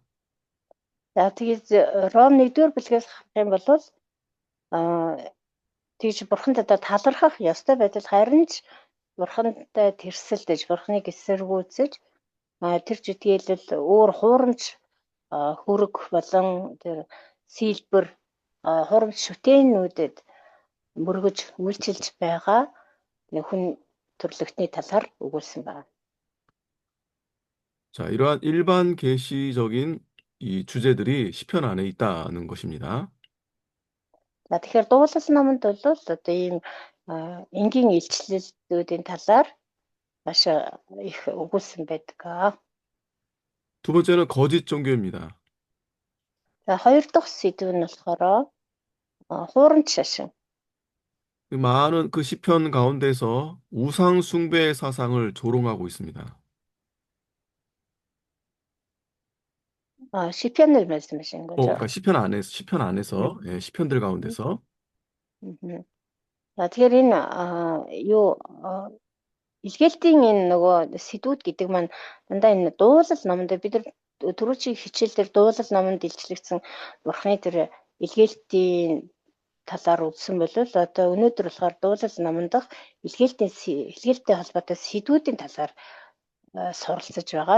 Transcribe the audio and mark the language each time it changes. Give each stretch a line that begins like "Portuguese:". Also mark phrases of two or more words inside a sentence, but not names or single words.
Mongolian: За тэгээд Ром 1-р бүлгээс харах юм бол тэгж бурханд одоо талархах ёстой байдал харин ч бурхантай тэрсэлдэж бурхныг эсэргүүцэж тэр житгэлэл өөр хуурамч хүрэг болон тэр сийлбэр хурамч шүтээнүүдэд мөргөж үйлчилж байгаа хүн төрлөختний талаар өгүүлсэн байна.
Korean: 자, 이러한 일반 계시적인 이 주제들이 시편 안에 있다는 것입니다.
Mongolian: За тэгэхээр дуулал номонд бол одоо ийм энгийн илчлэлүүдийн талаар маш их өгүүлсэн байдаг.
Korean: 두 번째는 거짓 종교입니다.
Mongolian: За хоёр дахь сэдв нь болохоор хуурамч шашин.
Korean: 많은 그 시편 가운데서 우상 숭배 사상을 조롱하고 있습니다. 시편을 말씀하시는 거죠? 그러니까 시편 안에서, 예, 시편들 가운데서.
Mongolian: За тэгэхээр энэ юу илгээлтийн энэ нөгөө сэдвүүд гэдэг маань дандаа энэ дуулал номонд бид нар түрүүчийн хичээлээр дуулал номонд илчлэгдсэн бурхны тэр илгээлтийн талаар үзсэн бол одоо өнөөдөр болохоор дуулал номонд илгээлттэй холбоотой сэдвүүдийн талаар суралцж байгаа.